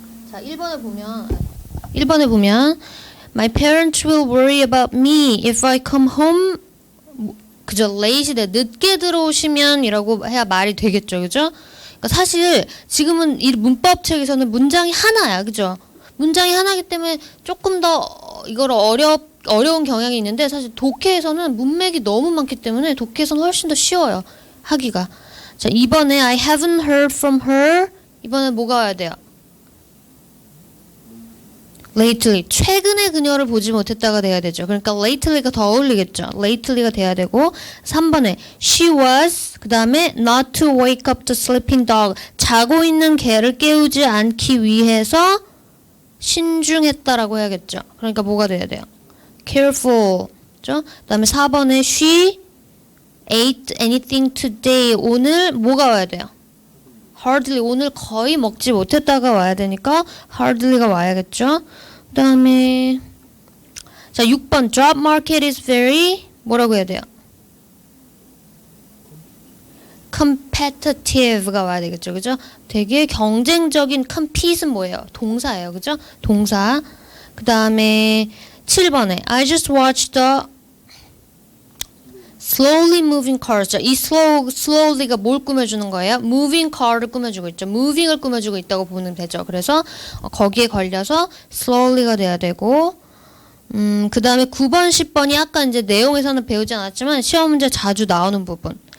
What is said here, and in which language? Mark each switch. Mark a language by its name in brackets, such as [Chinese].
[Korean] 자, 1번에 보면 [English] My parents will worry about me if I come home. [Korean] 그죠? late돼. 늦게 들어오시면 이라고 해야 말이 되겠죠. 그죠? 그러니까 사실 지금은 이 문법책에서는 문장이 하나야. 그죠? 문장이 하나이기 때문에 조금 더 이걸 어려운 경향이 있는데 사실 독해에서는 문맥이 너무 많기 때문에 독해에서는 훨씬 더 쉬워요. 하기가. 자, 이번에 [English] I haven't heard from her. [Korean] 이번에 뭐가 와야 돼요? [English] lately. [Korean] 최근에 그녀를 보지 못했다가 돼야 되죠. 그러니까 lately가 더 어울리겠죠. lately가 돼야 되고 3번에 she was 그 다음에 [English] not to wake up the sleeping dog. [Korean] 자고 있는 개를 깨우지 않기 위해서 신중했다라고 해야겠죠. 그러니까 뭐가 돼야 돼요? [English] careful. [Korean] 그 다음에 4번에 [English] she ate anything today. [Korean] 오늘 뭐가 와야 돼요? hardly. 오늘 거의 먹지 못했다가 와야 되니까 hardly가 와야겠죠. 그 다음에 자 6번 job market is very 뭐라고 해야 돼요? competitive가 와야 되겠죠. 그죠? 되게 경쟁적인 compete은 뭐예요? 동사예요. 그죠? 동사. 그 다음에 7번에 [English] I just watched the slowly moving cars. [Korean] 이 slowly가 뭘 꾸며주는 거예요? moving car를 꾸며주고 있죠. moving을 꾸며주고 있다고 보면 되죠. 그래서 거기에 걸려서 slowly가 돼야 되고 그 다음에 9번, 10번이 아까 이제 내용에서는 배우지 않았지만 시험 문제 자주 나오는 부분.